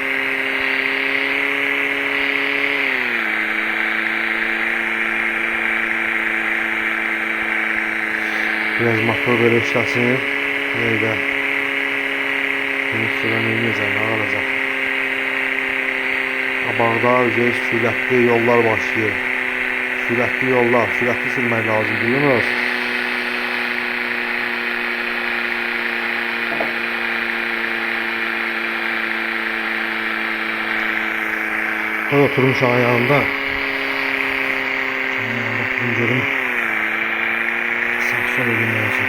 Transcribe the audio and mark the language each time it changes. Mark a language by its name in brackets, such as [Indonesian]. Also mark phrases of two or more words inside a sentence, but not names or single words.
[Azerbaijani] Biraz motor böyle işləsin. Neydə? Bunu sürən eləyəcəm, nə qalacaq? Qabaqda sürətli yollar başlayır. Sürətli sürmək lazımdır, Yunus. Burada oturmuş ayağında. Bunu görüm. [Turkish] Sol edilmelisin.